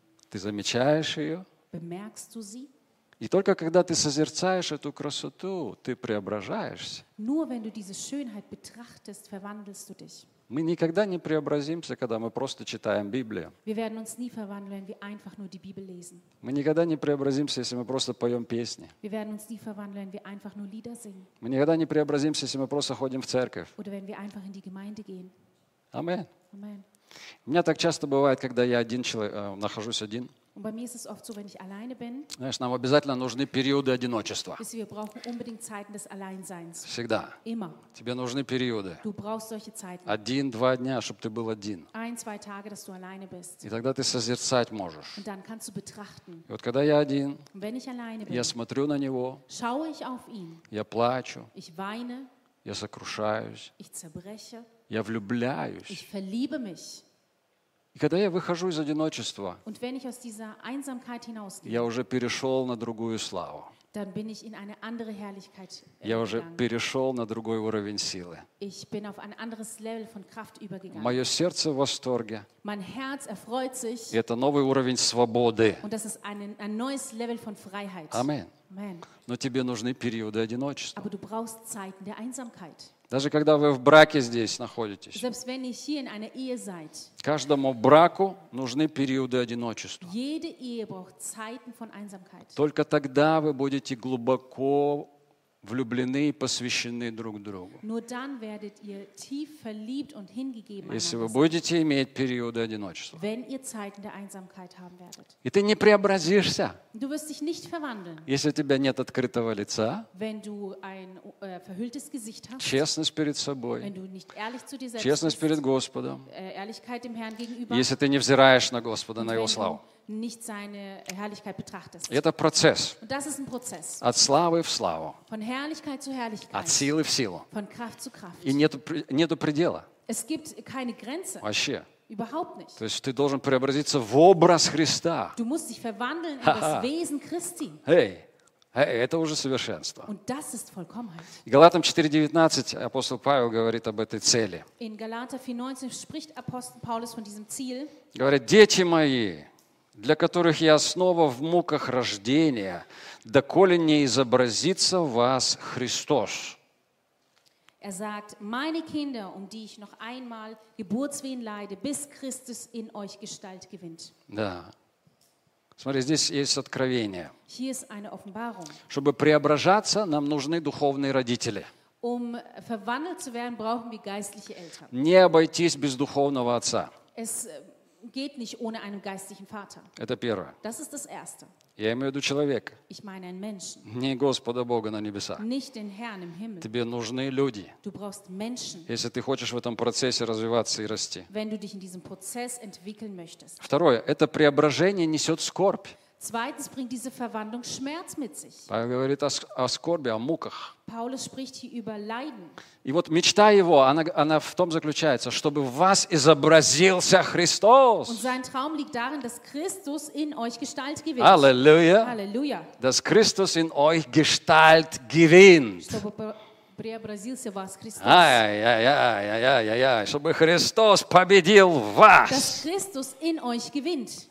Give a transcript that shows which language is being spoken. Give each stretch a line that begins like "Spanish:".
Russian: Ты замечаешь ее?
German: Bemerkst du sie?
Russian: И только когда ты созерцаешь эту красоту, ты преображаешься.
German: Nur wenn du diese Schönheit betrachtest, verwandelst du dich.
Russian: Мы никогда не преобразимся, когда мы просто читаем Библию.
German: Wir werden uns nie verwandeln, wenn wir einfach nur die Bibel lesen.
Russian: Мы никогда не преобразимся, если мы просто поем песни.
German: Wir werden uns nie verwandeln, wenn wir einfach nur Lieder singen.
Russian: Мы никогда не преобразимся, если мы просто ходим в церковь.
German: Oder wenn wir einfach in die Gemeinde gehen. Amen. Amen.
Russian: У меня так часто бывает, когда я один человек, нахожусь один.
German: Und bei mir ist es oft so, wenn ich alleine bin.
Russian: Знаешь, нам обязательно нужны периоды одиночества.
German: Wir brauchen unbedingt Zeiten des Alleinseins.
Russian: Всегда.
German: Immer.
Russian: Тебе нужны периоды.
German: Du brauchst solche Zeiten.
Russian: 1-2 дня, чтобы ты был один.
German: 1-2 Tage, dass du alleine bist.
Russian: И тогда ты созерцать можешь.
German: Und dann kannst du betrachten.
Russian: И вот когда я один,
German: und wenn ich alleine bin,
Russian: я смотрю на него,
German: schaue ich auf ihn,
Russian: я плачу,
German: ich weine,
Russian: я сокрушаюсь,
German: ich zerbreche,
Russian: я влюбляюсь,
German: ich verliebe mich.
Russian: И когда я выхожу из одиночества,
German: und wenn ich aus dieser Einsamkeit hinausgehe,
Russian: я уже перешел на другую славу.
German: Dann bin ich in eine andere Herrlichkeit gegangen.
Russian: Я уже перешел на другой уровень силы.
German: Ich bin auf ein anderes Level von Kraft übergegangen.
Russian: Мое сердце в восторге.
German: Mein Herz erfreut sich.
Russian: И это новый уровень свободы.
German: Und das ist ein neues Level von Freiheit. Amen. Amen.
Russian: Но тебе нужны периоды одиночества.
German: Aber du brauchst Zeiten der Einsamkeit.
Russian: Даже когда вы в браке здесь находитесь,
German: selbst wenn ihr hier in einer Ehe seid,
Russian: каждому браку нужны периоды одиночества.
German: Jede Ehe braucht Zeiten von Einsamkeit.
Russian: Только тогда вы будете глубоко влюблены и посвящены друг другу.
German: Nur dann werdet ihr tief verliebt und hingegeben.
Russian: Если вы будете иметь периоды одиночества,
German: wenn ihr Zeiten der Einsamkeit haben werdet.
Russian: И ты не преобразишься,
German: du wirst dich nicht verwandeln,
Russian: если у тебя нет открытого лица,
German: wenn du ein verhülltes Gesicht hast,
Russian: честность перед собой,
German: wenn du nicht ehrlich zu dir selbst,
Russian: честность
German: bist,
Russian: перед Господом,
German: Ehrlichkeit dem Herrn gegenüber,
Russian: если ты не взираешь на Господа, на Его славу.
German: Nicht seine Herrlichkeit betrachtest.
Russian: Это процесс.
German: Und das ist ein Prozess.
Russian: От славы в славу.
German: Von Herrlichkeit zu Herrlichkeit.
Russian: От силы в силу.
German: Von Kraft zu Kraft.
Russian: И нету предела.
German: Es gibt keine Grenze.
Russian: Вообще.
German: Überhaupt nicht.
Russian: То есть ты должен преобразиться в образ Христа.
German: Du musst dich verwandeln in das Wesen Christi. Hey.
Russian: Hey, это уже совершенство.
German: Und das ist Vollkommenheit.
Russian: И Галатам 4:19 апостол Павел говорит об этой цели.
German: In Galater 4:19 spricht Apostel Paulus von diesem Ziel.
Russian: Говорит: дети мои, для которых я снова в муках рождения, доколе не изобразится в вас Христос.
German: Er sagt, meine Kinder, um die ich noch einmal Geburtswehen leide, bis Christus in euch Gestalt gewinnt.
Russian: Да. Смотри, здесь есть откровение.
German: Hier ist eine Offenbarung.
Russian: Чтобы преображаться, нам нужны духовные родители.
German: Um verwandelt zu werden, brauchen wir geistliche Eltern.
Russian: Не обойтись без духовного отца.
German: Es geht nicht ohne einen geistlichen Vater.
Russian: Это первое.
German: Das ist das Erste.
Russian: Я имею в виду человека.
German: Ich meine einen Menschen.
Russian: Не Господа Бога на небесах.
German: Nicht den Herrn im Himmel.
Russian: Тебе нужны люди.
German: Du brauchst Menschen.
Russian: Если ты хочешь в этом процессе развиваться и расти.
German: Wenn du dich in diesem Prozess entwickeln möchtest.
Russian: Второе. Это преображение несет скорбь.
German: Zweitens bringt diese Verwandlung Schmerz mit sich.
Russian: Павел говорит о скорби, о муках.
German: Paulus spricht hier über Leiden.
Russian: И вот мечта его, она в том заключается, чтобы в вас изобразился Христос.
German: Und sein Traum liegt darin, dass Christus in euch Gestalt gewinnt. Halleluja. Halleluja. Dass Christus in euch Gestalt gewinnt.
Russian: Преобразился вас Христос. Ай-яй-яй-яй-яй-яй-яй. Чтобы Христос победил вас.
German: Dass Christus in euch gewinnt.